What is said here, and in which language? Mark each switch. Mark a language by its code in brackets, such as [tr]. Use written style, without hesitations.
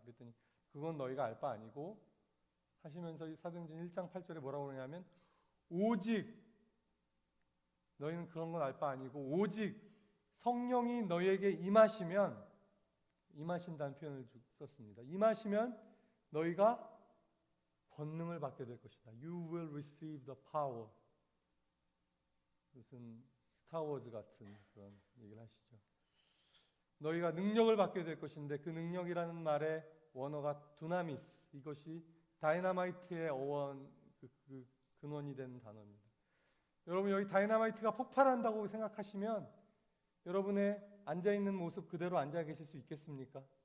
[ko] 그랬더니 그건 너희가 알 바 아니고, 하시면서 사도행전 1장 8절에 뭐라고 그러냐면, 오직 너희는 그런 건 알 바 아니고 오직 성령이 너희에게 임하시면, 임하신다는 표현을 썼습니다. 임하시면 너희가 권능을 받게 될 것이다. [en] You will receive the power. [ko] 무슨 스타워즈 같은 그런 얘기를 하시죠. 너희가 능력을 받게 될 것인데, 그 능력이라는 말의 원어가 두나미스, 이것이 다이너마이트의 어원, 그 근원이 되는 단어입니다. 여러분, 여기 다이너마이트가 폭발한다고 생각하시면 여러분의 앉아있는 모습 그대로 앉아 계실 수 있겠습니까?